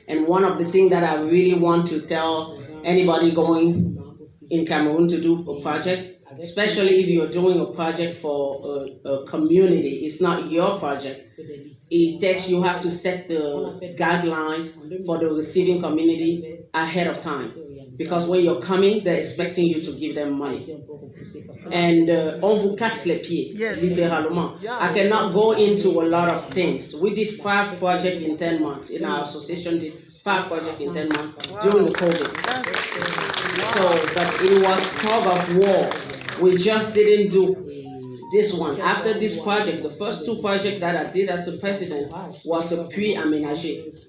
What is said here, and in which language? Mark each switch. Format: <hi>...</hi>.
<en>And one of the things that I really want to tell anybody going in Cameroon to do a project, especially if you're doing a project for a community, it's not your project. You have to set the guidelines for the receiving community ahead of time. Because when you're coming, they're expecting you to give them money.</en> <fr>And on vous casse les pieds, littéralement.</fr> <en>I cannot go into a lot of things. We did 5 projects in 10 months. In our association did 5 projects in 10 months during the COVID. So, but it was tug of war. We just didn't do this one. After this project, the first 2 projects that I did as the president was a puits aménagé.</en>